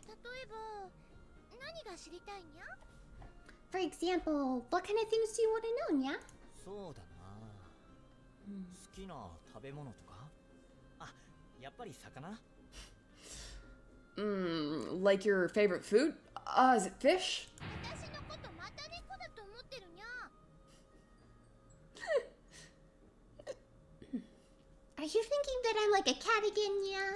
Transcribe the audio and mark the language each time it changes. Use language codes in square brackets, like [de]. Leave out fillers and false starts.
[ja] 例えば、何が知りたいにゃ？ [en] For example, what kind of things do you want to know, nya? [ja] そうだな。好きな食べ物とか？あ、やっぱり魚？ [en] Like your favorite food? Is it fish? [ja] 私のことまた猫だと思ってるにゃ。 [en] Are you thinking that I'm like a cat again, nya?